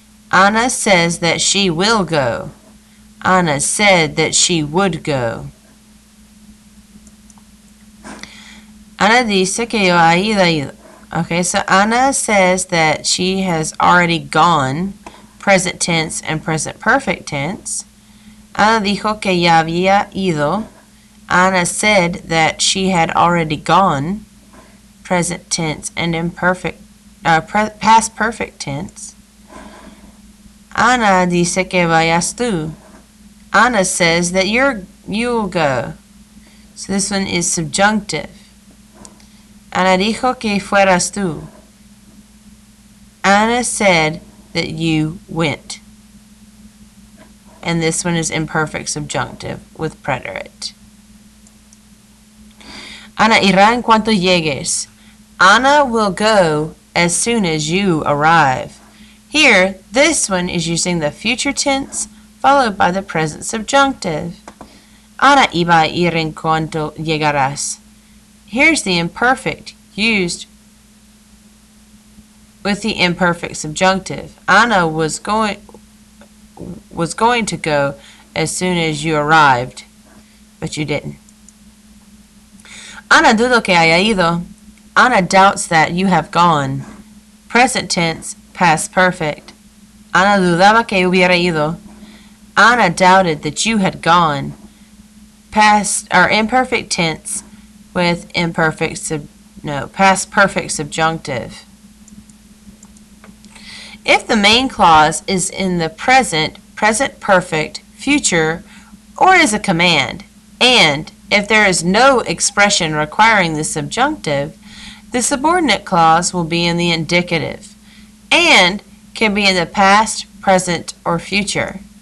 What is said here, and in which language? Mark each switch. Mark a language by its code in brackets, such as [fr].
[en] Ana says that she will go. Ana said that she would go. [es] Ana dice que yo ha ido. [en] Okay, so Ana says that she has already gone, present tense and present perfect tense. [es] Ana dijo que ya había ido. [en] Ana said that she had already gone, present tense and imperfect, past perfect tense. [es] Ana dice que vayas tú. [en] Ana says that you'll go. So this one is subjunctive. [es] Ana dijo que fueras tú. [en] Ana said that you went. And this one is imperfect subjunctive with preterite. [es] Ana irá en cuanto llegues. [en] Ana will go as soon as you arrive. Here, this one is using the future tense followed by the present subjunctive. [es] Ana iba a ir en cuanto llegarás. [en] Here's the imperfect used with the imperfect subjunctive. Ana was going to go as soon as you arrived, but you didn't. [es] Ana dudo que haya ido. [en] Ana doubts that you have gone. Present tense, past perfect. [es] Ana dudaba que hubiera ido. [en] Ana doubted that you had gone. Past or imperfect tense with past perfect subjunctive. If the main clause is in the present, present perfect, future, or is a command, and if there is no expression requiring the subjunctive, the subordinate clause will be in the indicative and can be in the past, present, or future.